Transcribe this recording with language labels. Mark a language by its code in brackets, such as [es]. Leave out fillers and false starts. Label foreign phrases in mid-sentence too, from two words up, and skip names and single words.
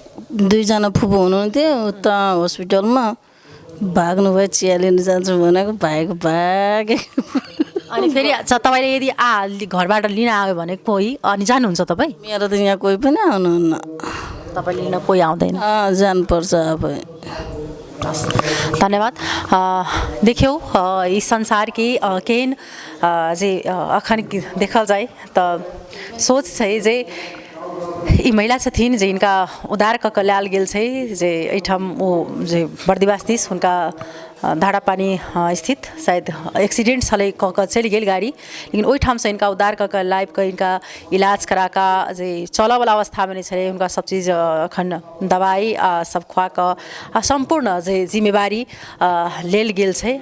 [ne] 2 जना फुपू हुनुहुन्थ्यो उता हस्पिटलमा, भाग्नु भयो, चिया लिनु जान्छु भनेको भागेको भागे। अनि फेरि तपाईले यदि घरबाट लिन आयो भने कोही अनि जानुहुन्छ तपाई? मेरो त यहाँ कोही पनि आउनुहुन्न। तपाईँले लिन कोही आउँदैन। जानुपर्छ अब। धन्यवाद। [mai] देखियौ ई संसार की केहन जे अखन देखल जाए त सोच छै जे ई महिला छथिन जे इनका उद्धार कऽ कऽ लायल गेल छै जे एहिठाम ओ जे बर्दिवास दिस हुनका धारा पानी स्थित शायद एक्सीडेंट छलै कऽ कऽ चलि गेल गाड़ी, लेकिन ओहिठामसँ इनका उद्धार कऽ कऽ लाबि कऽ इनका इलाज करा कऽ जे चलऽवला अवस्थामे नहि छलै हुनका सब चीज एखन दवाई सब खुआ कऽ आ सम्पूर्ण जे जिम्मेवारी लेल गेल छै।